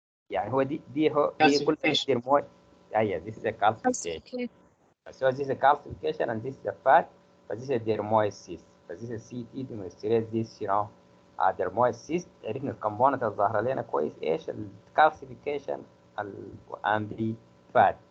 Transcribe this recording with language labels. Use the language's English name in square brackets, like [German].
[Arabic] يعني هو دي كلها dermoid. [English] Yeah, this is a calcification. So this is a calcification and this is a fat, but this is a dermoid cyst. But this is CT demonstrates this, dermoid cyst. [Arabic] عرفنا الكومبوننت اللي ظاهرة لنا كويس ايش الكالسيفيكيشن [English] and the fat.